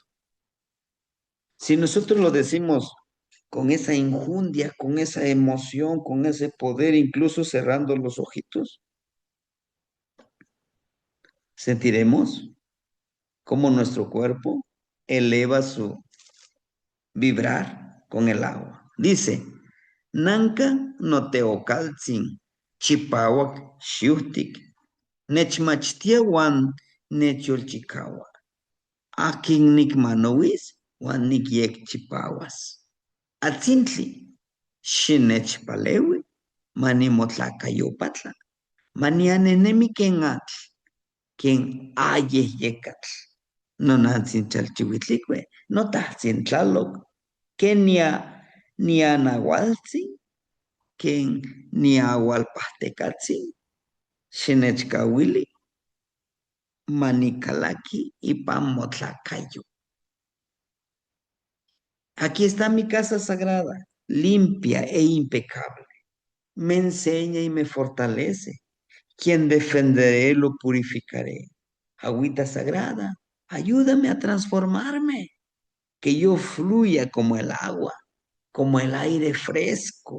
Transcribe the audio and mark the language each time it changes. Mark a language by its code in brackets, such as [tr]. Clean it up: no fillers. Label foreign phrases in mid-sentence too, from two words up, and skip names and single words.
[es] Si nosotros lo decimos con esa injundia, con esa emoción, con ese poder, incluso cerrando los ojitos, sentiremos cómo nuestro cuerpo eleva su vibrar con el agua. [nah] Dice, Nanka no teocaltzin, chipawak xiuhtik, nechmachtia wan nechyolchikaua. Akin nikmanowis wan nikyekchipawas. Atzintli, xinechpaleui, manimotlacayopatla, manianenemi ken atl, ken ayehyekatl. Nonantzin chalchihuitlicue, notahtzin tlaloc, ken nianahualtzin, ken niahualpahtecatzin, xinechkauili, manicalaki ipan motlacayo. [es] Aquí está mi casa sagrada, limpia e impecable. Me enseña y me fortalece. Quien defenderé lo purificaré. Agüita sagrada, ayúdame a transformarme, que yo fluya como el agua, como el aire fresco.